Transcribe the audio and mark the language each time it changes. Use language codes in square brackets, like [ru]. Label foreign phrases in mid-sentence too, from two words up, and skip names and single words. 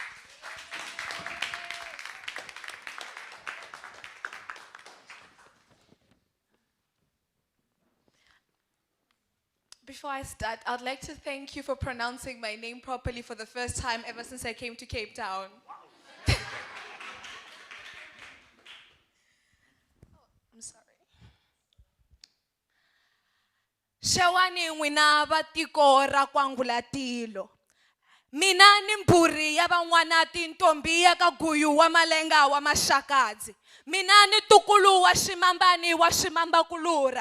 [en] Before I start, I'd like to thank you for pronouncing my name properly for the first time ever since I came to Cape Town. I'm sorry. [ts] Shawani n'wina va tiko ra Kwangulatilo. Mina ni mbhuri ya van'wana tintombi ya ka Guyu wa Malenga wa Maxakadzi. Mina ni tukulu wa Ximambani wa Ximambakulura.